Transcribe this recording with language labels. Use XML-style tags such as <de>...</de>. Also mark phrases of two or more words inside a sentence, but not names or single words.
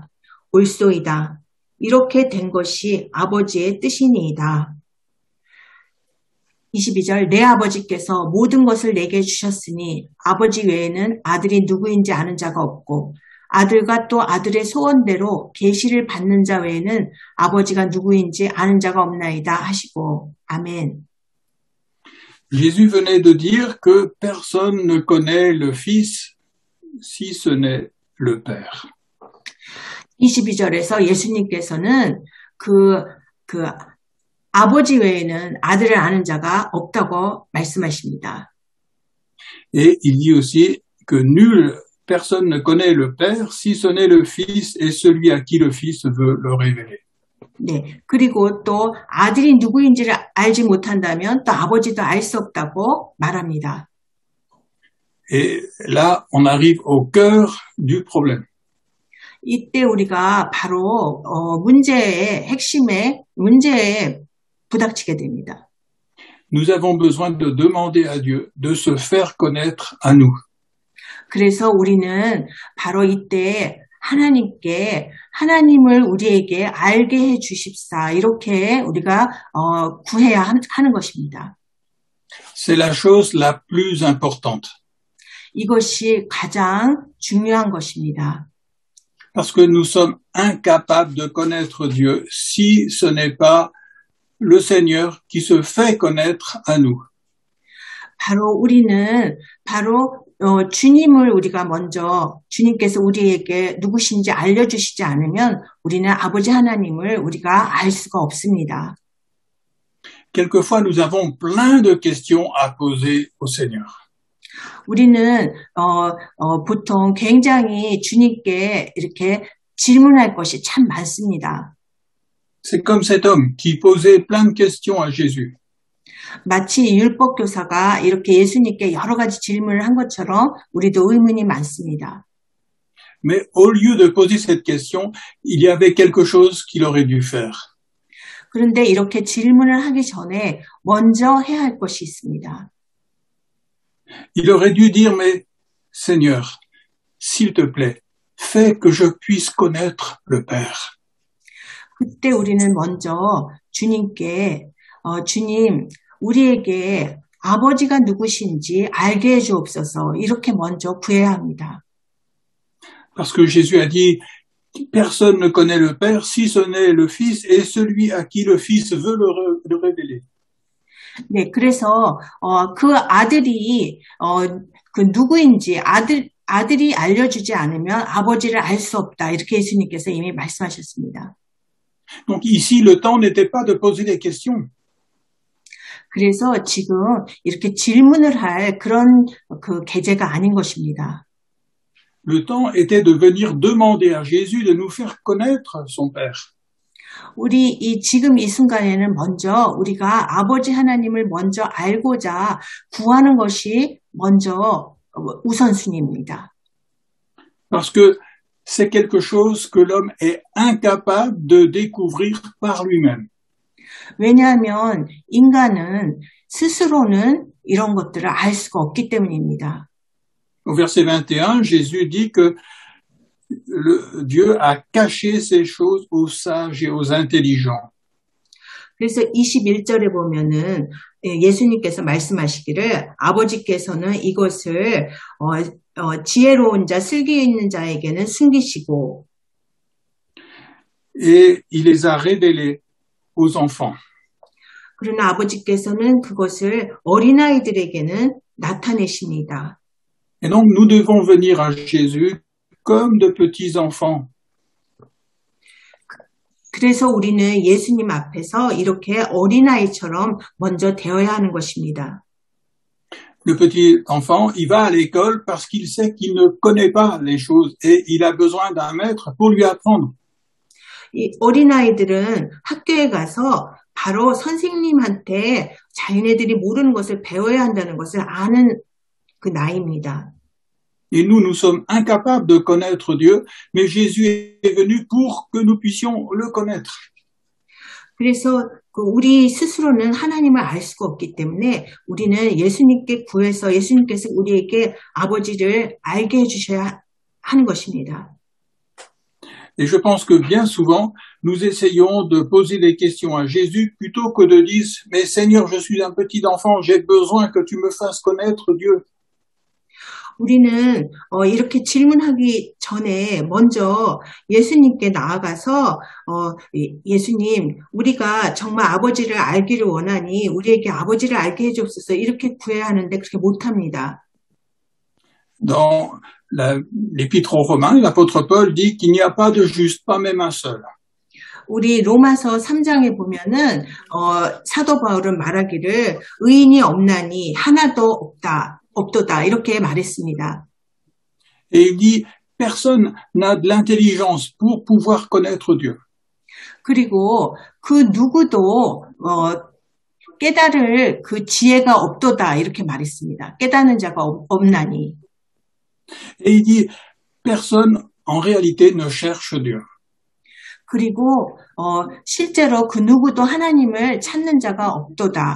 <ko>옳소이다. 이렇게 된 것이 아버지의 뜻이니이다. 22절 내 아버지께서 모든 것을 내게 주셨으니 아버지 외에는 아들이 누구인지 아는 자가 없고 아들과 또 아들의 소원대로 계시를 받는 자 외에는 아버지가 누구인지 아는 자가 없나이다 하시고 아멘.</ko> <fr>Jésus venait de dire que personne ne connaît le Fils si ce n'est le Père.</fr> <ko>22절에서 예수님께서는 그 아버지 외에는 아들을 아는 자가 없다고 말씀하십니다.</ko> <fr>Et il dit aussi que personne ne connaît le Père si ce n'est le Fils et celui à qui le Fils veut le révéler.</fr> <ko>네, 그리고 또 아들이 누구인지를 알지 못한다면 또 아버지도 알 수 없다고 말합니다.</ko> <fr>Et là, on arrive au cœur du problème.</fr> <ko>이때 우리가 바로 문제의 문제에 부닥치게 됩니다.</ko> <fr>Nous avons besoin de demander à Dieu de se faire connaître à nous.</fr> <ko>그래서 우리는 바로 이때 하나님을 우리에게 알게 해 주십사 이렇게 우리가 구해야 하는 것입니다.</ko> <fr>C'est la chose la plus importante.</fr> <ko>이것이 가장 중요한 것입니다.</ko> <fr>Parce que nous sommes incapables de connaître Dieu si ce n'est pas le Seigneur qui se fait connaître à nous.</fr> <ko>우리는 주님을 우리가 먼저 주님께서 우리에게 누구신지 알려주시지 않으면 우리는 아버지 하나님을 우리가 알 수가 없습니다.</ko> <fr>Quelquefois, nous avons plein de questions à poser au Seigneur.</fr> <ko>우리는 보통 굉장히 주님께 이렇게 질문할 것이 참 많습니다.</ko> <fr>C'est comme cet homme qui posait plein de questions à Jésus.</fr> <ko>마치 율법 교사가 이렇게 예수님께 여러 가지 질문을 한 것처럼 우리도 의문이 많습니다.</ko> <fr>Mais au lieu de poser cette question, il y avait quelque chose qu'il aurait dû faire.</fr> <ko>그런데 이렇게 질문을 하기 전에 먼저 해야 할 것이 있습니다.</ko> <fr>Il aurait dû dire, mais Seigneur, s'il te plaît, fais que je puisse connaître le Père.</fr> <ko>그때 우리는 먼저 주님께 주님 우리에게 아버지가 누구신지 알게 해주옵소서 이렇게 먼저 구해야 합니다.</ko> <fr>Parce que Jésus a dit, personne ne connaît le Père si ce n'est le Fils et celui à qui le Fils veut le révéler.</fr> <ko>네, 그래서 그 아들이 그 누구인지 아들이 알려주지 않으면 아버지를 알 수 없다 이렇게 예수님께서 이미 말씀하셨습니다.</ko> <fr>Donc ici, le temps n'était pas de poser des questions.</fr> <ko>그래서 지금 이렇게 질문을 할 그런 그 계제가 아닌 것입니다.</ko> <fr>Le temps était de venir demander à Jésus de nous faire connaître son Père.</fr> <ko>지금 이 순간에는 먼저 우리가 아버지 하나님을 먼저 알고자 구하는 것이 먼저 우선순위입니다.</ko> <fr>Parce que c'est quelque chose que l'homme est incapable de découvrir par lui-même.</fr> <ko>왜냐하면 인간은 스스로는 이런 것들을 알 수가 없기 때문입니다.</ko> <fr>Au verset 21, Jésus dit que Dieu a caché ces choses aux sages et aux intelligents.</fr> <ko>그래서 21절에 보면은 예수님께서 말씀하시기를 아버지께서는 이것을 지혜로운 자, 슬기 있는 자에게는 숨기시고</ko> <fr>et il les a révélés aux enfants.</fr> <ko>그러나 아버지께서는 그것을 어린아이들에게는 나타내십니다.</ko> <fr>Et donc nous devons venir à Jésus comme de petits enfants.</fr> <ko>그래서 우리는 예수님 앞에서 이렇게 어린아이처럼 먼저 되어야 하는 것입니다.</ko> <fr>Le petit enfant, il va à l'école parce qu'il sait qu'il ne connaît pas les choses et il a besoin d'un maître pour lui apprendre.</fr> <ko>이 어린아이들은 학교에 가서 바로 선생님한테 자기네들이 모르는 것을 배워야 한다는 것을 아는 그 나이입니다.</ko> <fr>Et nous, nous sommes incapables de connaître Dieu, mais Jésus est venu pour que nous puissions le connaître.</fr> <ko>그래서 우리 스스로는 하나님을 알 수가 없기 때문에 우리는 예수님께 구해서 예수님께서 우리에게 아버지를 알게 해주셔야 하는 것입니다.</ko> <fr>Et je pense que bien souvent, nous essayons de poser des questions à Jésus plutôt que de dire « Mais Seigneur, je suis un petit enfant, j'ai besoin que tu me fasses connaître Dieu. »</fr> <ko>우리는 이렇게 질문하기 전에 먼저 예수님께 나아가서 예수님, 우리가 정말 아버지를 알기를 원하니 우리에게 아버지를 알게 해주옵소서 이렇게 구해야 하는데 그렇게 못합니다.</ko> <fr>Dans l'épître aux Romains, l'apôtre Paul dit qu'il n'y a pas de juste, pas même un seul.</fr> <ko>우리 로마서 3장에 보면은 사도 바울은 말하기를 의인이 없나니 하나도 없도다 이렇게 말했습니다.</ko> <fr>Et il dit personne n'a de l'intelligence pour pouvoir connaître Dieu.</fr> <ko>그리고 그 누구도 깨달을 그 지혜가 없도다 이렇게 말했습니다. 깨닫는 자가 없나니.</ko> <fr>Et il dit personne en réalité ne cherche Dieu.</fr> <ko>그리고 실제로 그 누구도 하나님을 찾는 자가 없도다.</ko>